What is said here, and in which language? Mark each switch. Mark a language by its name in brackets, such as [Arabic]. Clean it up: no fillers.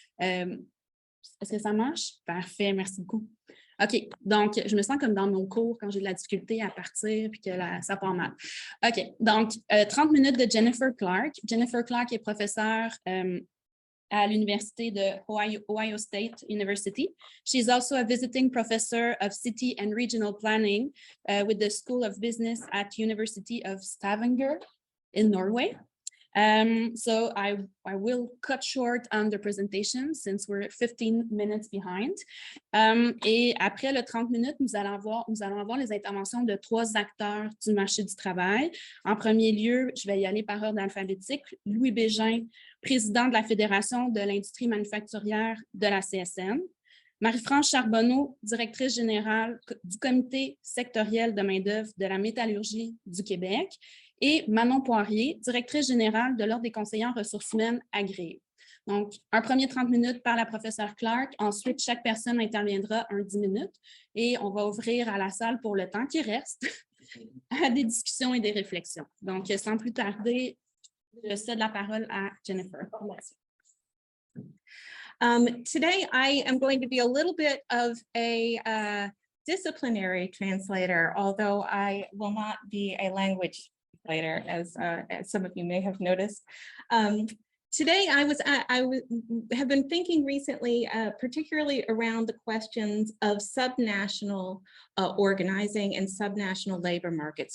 [French] Est-ce que ça marche? Parfait, merci beaucoup. OK, donc je me sens comme dans mon cours quand j'ai de la difficulté à partir et que ça part mal. OK, donc 30 minutes de Jennifer Clark. Jennifer Clark est professeure à l'université de Ohio State University. [English] She's also a visiting professor of city and regional planning with the School of Business at University of Stavanger in Norway. So I will cut short on the presentation since we're 15 minutes behind. [French] Et après le 30 minutes, nous allons avoir les interventions de 3 acteurs du marché du travail. En premier lieu, je vais y aller par ordre alphabétique. Louis Bégin, président de la Fédération de l'industrie manufacturière de la CSN. Marie-France Charbonneau, directrice générale du comité sectoriel de main-d'œuvre de la métallurgie du Québec. Et Manon Poirier, directrice générale de l'Ordre des conseillers en ressources humaines agréées. Donc, un premier 30 minutes par la professeure Clark. Ensuite, chaque personne interviendra un 10 minutes et on va ouvrir à la salle pour le temps qui reste à des discussions et des réflexions. Donc, sans plus tarder, je cède la parole à Jennifer. [English] Today, I am going to be a little bit of a disciplinary translator, although I will not be a language translator, as some of you may have noticed. Today, I have been thinking recently, particularly around the questions of subnational organizing and subnational labor markets.